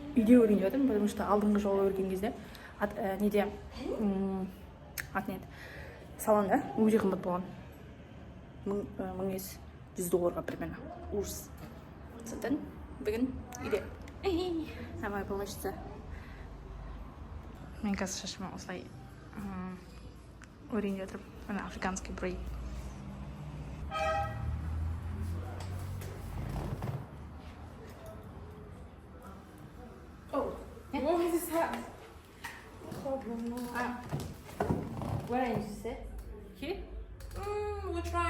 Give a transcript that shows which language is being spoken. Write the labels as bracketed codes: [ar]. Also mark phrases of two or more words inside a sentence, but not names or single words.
[kk] үйде өрейін деп жатырмын, [ru] потому что [kk] алдыңғы жолы өрген кезде неде аты не еді, салонда өте қымбат болған, $100 примерно. Ужас. Сондықтан бүгін үйде амай помощница. Мен қазір шашыма осылай өрейін деп жатырмын. Мына [ru] африканский брейд. [en] What is that? Where are you sit? Here? We'll try.